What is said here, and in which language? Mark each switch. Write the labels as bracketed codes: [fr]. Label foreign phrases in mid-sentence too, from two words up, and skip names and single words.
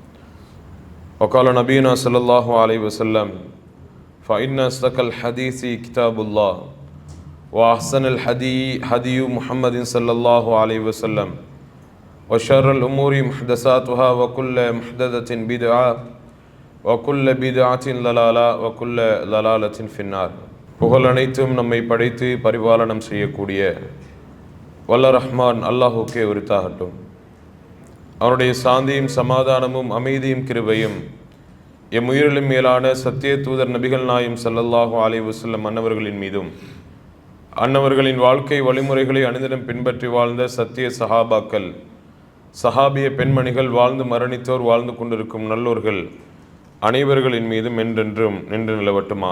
[ar] وقال نبينا صلى الله عليه وسلم فإن أصدق الحديث كتاب الله وأحسن الهدي هدي محمد صلى الله عليه وسلم وشر الأمور محدثاتها وكل محدثة بدعة وكل بدعة ضلالة وكل ضلالة في النار. [ta] புகழ் அனைத்தும் நம்மை படைத்து பரிபாலனம் செய்யக்கூடிய வல்ல ரஹ்மான் அல்லாஹுக்கே உரித்தாகட்டும். அவனுடைய சாந்தியும் சமாதானமும் அமைதியும் கிருபையும் எம் உயிரிலும் மேலான சத்திய தூதர் நபிகள் நாயும் [ar] صلى الله عليه وسلم [ta] அன்னவர்களின் மீதும் அன்னவர்களின் வாழ்க்கை வழிமுறைகளை அனுதினம் பின்பற்றி வாழ்ந்த சத்திய சஹாபாக்கள், சஹாபிய பெண்மணிகள், வாழ்ந்து மரணித்தோர், வாழ்ந்து கொண்டிருக்கும் நல்லோர்கள் அனைவர்களின் மீதும் என்றென்றும் நின்று நிலவட்டுமாக.